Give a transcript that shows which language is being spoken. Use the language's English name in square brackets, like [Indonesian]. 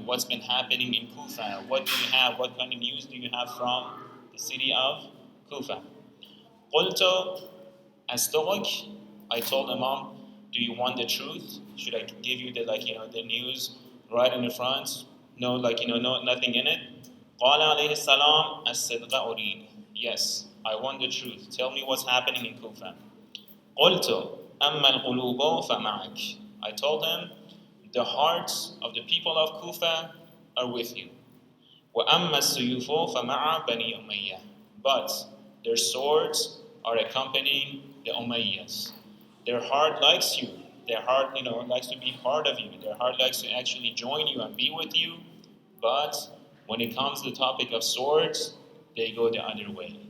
[English] What's been happening in Kufa? What do you have? What kind of news do you have from the city of Kufa?" [Arabic] قلت أصدقك. [English] I told Imam, "Do you want the truth? Should I give you the news right in the front? No, no, nothing in it." [Arabic] قال عليه السلام الصدق أريد. [English] Yes, I want the truth. Tell me what's happening in Kufa. [Arabic] قلت أما القلوب فمعك. [English] I told him, the hearts of the people of Kufa are with you. [Arabic] وأما السيوف فمع بني أمية. [English] But their swords are accompanying the Umayyas. Their heart likes you. Their heart, likes to be part of you. Their heart likes to actually join you and be with you. But when it comes to the topic of swords, they go the other way.